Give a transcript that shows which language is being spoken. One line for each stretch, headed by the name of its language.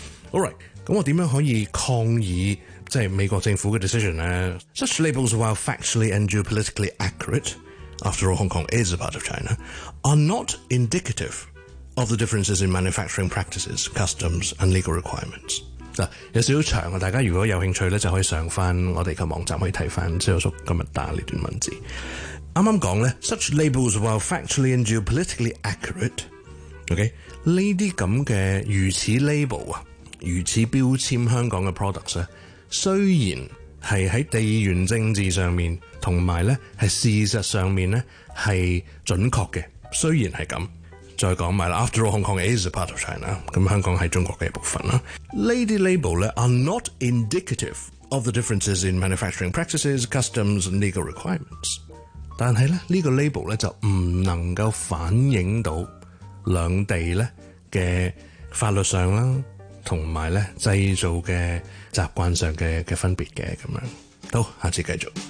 English: Alright，
Cantonese: 咁我點樣可以抗議即係美國政府嘅 decision 咧
English: ？Such labels, while factually and geopolitically accurate, after all, Hong Kong is a part of China, are not indicative of the differences in manufacturing practices, customs and legal requirements。
Cantonese: 嗱，有少少長啊，大家如果有興趣咧，就可以上翻我哋嘅網站去睇翻蕭叔今日打呢段文字。啱啱講咧
English: ，such labels while factually and geopolitically accurate，OK，、okay?
Cantonese: 呢啲咁嘅如此 label 啊，如此標籤香港嘅 products 咧，雖然係喺地緣政治上面同埋咧係事實上面咧係準確嘅，雖然係咁。再講埋啦
English: ，After all, Hong Kong is a part of China。
Cantonese: 咁香港係中國嘅一部分啦。呢啲 label 咧
English: ，are not indicative of the differences in manufacturing practices, customs, and legal requirements。
Cantonese: 但係咧，呢、這個 label 咧就唔能夠反映到兩地咧嘅法律上啦，同埋咧製造嘅習慣上嘅分別嘅咁樣。好，下次繼續。